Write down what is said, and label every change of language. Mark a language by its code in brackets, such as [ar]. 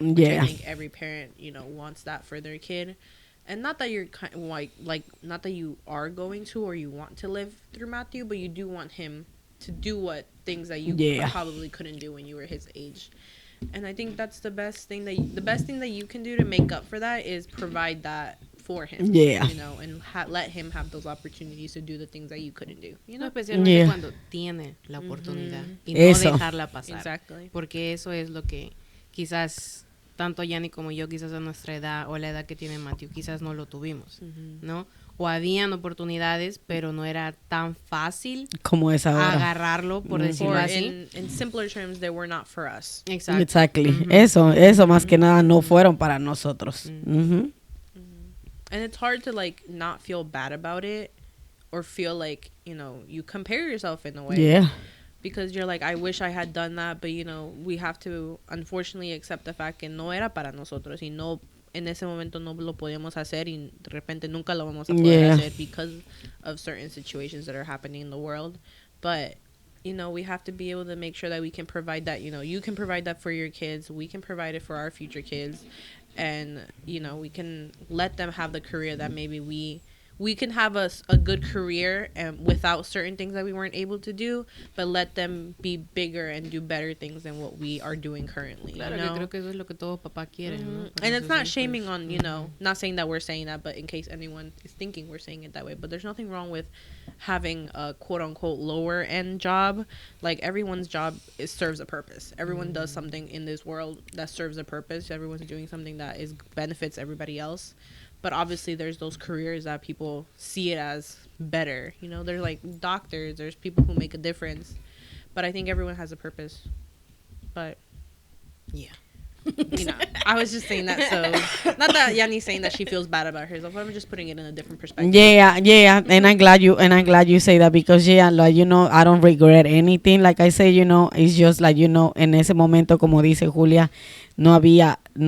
[en] Which I think every parent, wants that for their kid. And not that you're not that you are going to or you want to live through Matthew, but you do want him to do what things that you probably couldn't do when you were his age. And I think that's the best thing that you can do to make up for that is provide that for him. Yeah. And let him have those opportunities to do the things that you couldn't do. [es] Especialmente cuando tiene la oportunidad y no dejarla pasar. [en] Exactly. [es] Porque eso es lo que quizás tanto Yanni como yo, quizás a nuestra edad o la edad que tiene Matthew, quizás no lo tuvimos, ¿no? O habían oportunidades, pero no era tan fácil como es ahora agarrarlo, por decirlo así. [en] In simpler terms, they were not for us. Exactly. [es] Eso más que nada no fueron para nosotros. [en] And it's hard to not feel bad about it or feel like, you compare yourself in a way. Yeah. Because you're like, I wish I had done that, but we have to unfortunately accept the fact [es] que no era para nosotros y no en ese momento no lo podíamos hacer y de repente nunca lo vamos a poder hacer [en] because of certain situations that are happening in the world. But we have to be able to make sure that we can provide that. You can provide that for your kids. We can provide it for our future kids, and we can let them have the career that maybe we can have a good career and without certain things that we weren't able to do, but let them be bigger and do better things than what we are doing currently. [es] Claro, que creo que eso es lo que todo papá quiere, ¿no? [en] And it's not shaming on, not saying that we're saying that, but in case anyone is thinking we're saying it that way. But there's nothing wrong with having a quote-unquote lower-end job. Like, everyone's job serves a purpose. Everyone does something in this world that serves a purpose. Everyone's doing something that benefits everybody else. But obviously, there's those careers that people see it as better. There's doctors, there's people who make a difference. But I think everyone has a purpose. But, yeah. I was just saying that so... Not that Yanni's saying that she feels bad about herself. I'm just putting it in a different perspective. Yeah. And I'm glad you say that because, I don't regret anything. Like I say, it's just [es] en ese momento, como dice Julia, no había...